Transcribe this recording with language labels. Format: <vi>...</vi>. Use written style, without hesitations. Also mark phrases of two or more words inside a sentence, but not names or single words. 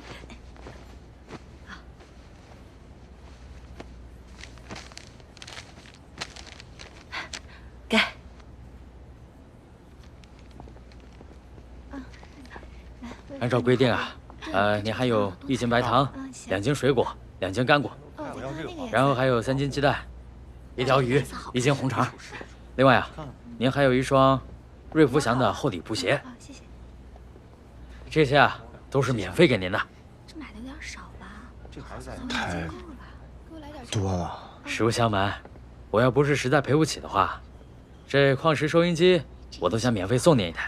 <zh>給。按照規定啊。您還有1斤白糖，2斤水果，2斤乾果，然後還有3斤雞蛋，1條魚，1斤紅腸。另外啊，您還有1雙瑞福祥的厚底布鞋。謝謝。這些啊都是免費給您的。這買的有點少吧？太多了。實不相瞞，我要不是實在賠不起的話，這礦石收音機我都想免費送您1台。</zh>